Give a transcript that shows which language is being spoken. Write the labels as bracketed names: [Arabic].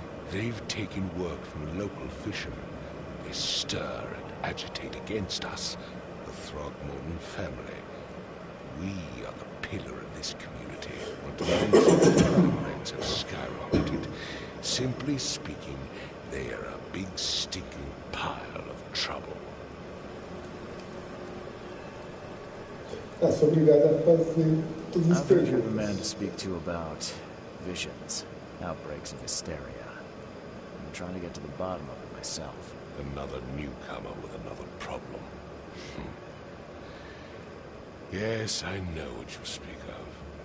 [English] They've taken work from local fishermen. They stir and agitate against us, the Throgmorton family. We are the pillar of this community. Not to mention the crime rates have skyrocketed. Simply speaking, they are a big stinking pile of trouble. [Portuguese] Sou obrigado a fazer todas as [English] I've heard you're the man to [Portuguese] perguntas. [English] speak to about visions, outbreaks of hysteria. I'm trying to get to the bottom of it myself. Another newcomer with another problem. Yes, I know what you speak of.